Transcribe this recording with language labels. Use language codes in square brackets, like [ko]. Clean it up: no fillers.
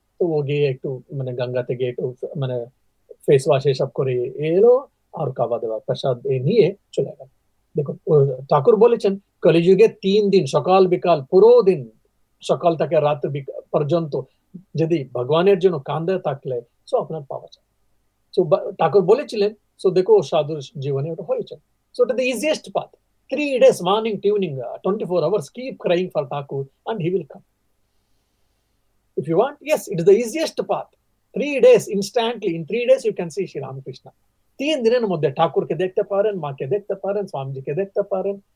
[bn] তো ও গিয়ে একটু মানে গঙ্গাতে গিয়ে একটু মানে ফেস ওয়াশ এসব করে এলো, আর খাওয়া দাওয়া প্রসাদ নিয়ে চলে গেল। দেখুন ঠাকুর বলেছেন কলিযুগে 3 দিন সকাল বিকাল পুরো দিন, সকাল থেকে রাত পর্যন্ত যদি ভগবানের জন্য কান্দে থাকলে তো আপনার পাওয়া যায়। তো ঠাকুর বলেছিলেন, তো দেখো সাধুর জীবনে ওটা হয়েছে। [en] So it is the easiest path. 3 days morning tuning, 24 hours, keep crying for Thakur and he will come. If you want, yes, it is the easiest path. 3 days, instantly, in 3 days you can see Sri Ramakrishna. [bn] 3 দিনের মধ্যে ঠাকুরকে দেখতে পারেন, মাকে দেখতে পারেন, স্বামীজিকে দেখতে পারেন।